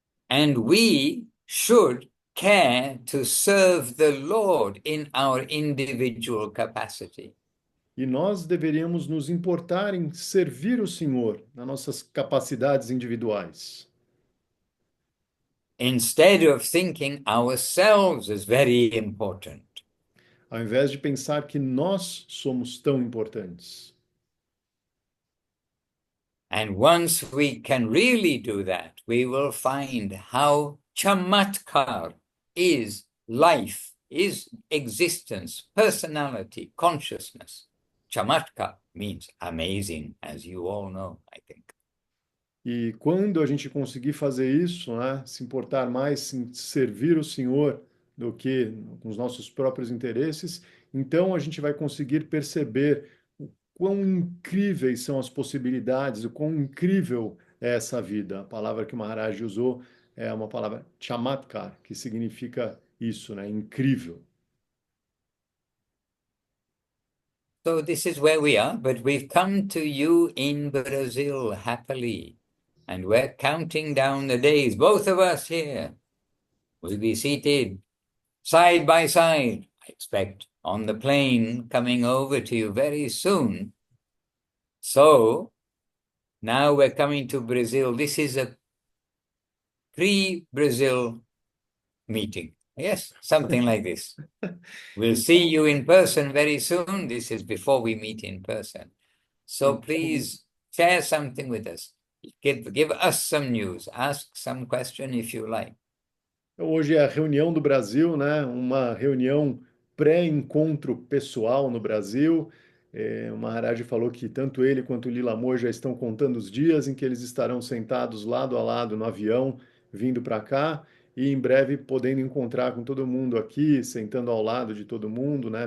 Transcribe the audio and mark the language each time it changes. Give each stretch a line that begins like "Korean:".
English: And we should care to serve the Lord in our individual capacity.
Portuguese: E nós deveríamos nos importar em servir o Senhor nas nossas capacidades individuais,
English: Instead of thinking ourselves as very important.
Portuguese: ao invés de pensar que nós somos tão importantes.
English: And once we can really do that, we will find how chamatkar is life, is existence, personality, consciousness. Chamatkar means amazing, as you all know, I think.
Portuguese: E quando a gente conseguir fazer isso, né, se importar mais em servir o Senhor do que com os nossos próprios interesses, então a gente vai conseguir perceber o quão incríveis são as possibilidades, o quão incrível é essa vida. A palavra que o Maharaj usou é uma palavra chamatkar, que significa isso, né, incrível.
English: So this is where we are, but we've come to you in Brazil happily. And we're counting down the days, both of us here. We'll be seated side by side, I expect, on the plane coming over to you very soon. So now we're coming to Brazil. This is a pre-Brazil meeting. Yes, something like this. We'll see you in person very soon. This is before we meet in person. So
Portuguese: Então,
English: please share something with us. Give us some news. Ask some question if you like.
Portuguese: hoje é a reunião do Brasil, né? Uma reunião pré-encontro pessoal no Brasil. O Maharaj falou que tanto ele quanto o Lila Moore já estão contando os dias em que eles estarão sentados lado a lado no avião, vindo para cá, e em breve podendo encontrar com todo mundo aqui, sentando ao lado de todo mundo, né?